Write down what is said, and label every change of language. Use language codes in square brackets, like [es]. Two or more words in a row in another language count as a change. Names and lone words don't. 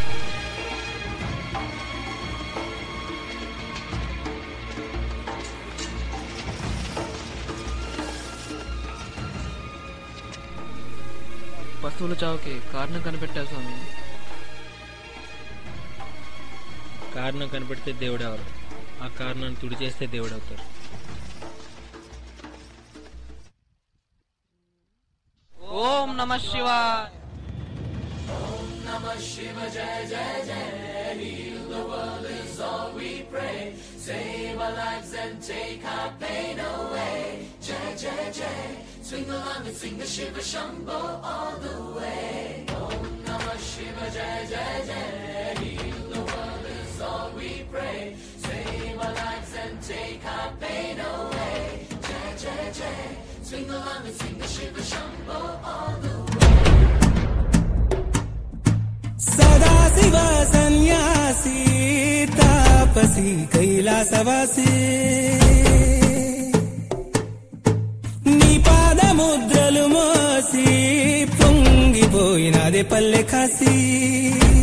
[te] పశువుల చావుకి కారణం కనిపెట్టా స్వామి. కారణం కనిపెడితే దేవుడు ఎవరు? ఆ కారణాన్ని తుడి చేస్తే దేవుడు అవుతారు. [sa] నమః శివాయ. नमः शिव जय जय जय. [en] Heal the world is all we pray. Save our lives and take our pain away. [sa] जय जय जय. [en] Swing along and sing the [sa] शिव शम्भो [en] all the way. [sa] ओम् नमः शिव जय जय जय. [en] Heal the world is all we pray. Save our lives and take our pain away. [sa] जय जय जय. [en] Swing along and sing the [sa] शिव शम्भो [en] all the way. [sa] सदा शिव सन्यासी तापसी कैलासवासी [te] నీ పాదముద్రలు మోసి పొంగిపోయినదే పల్లె కాసి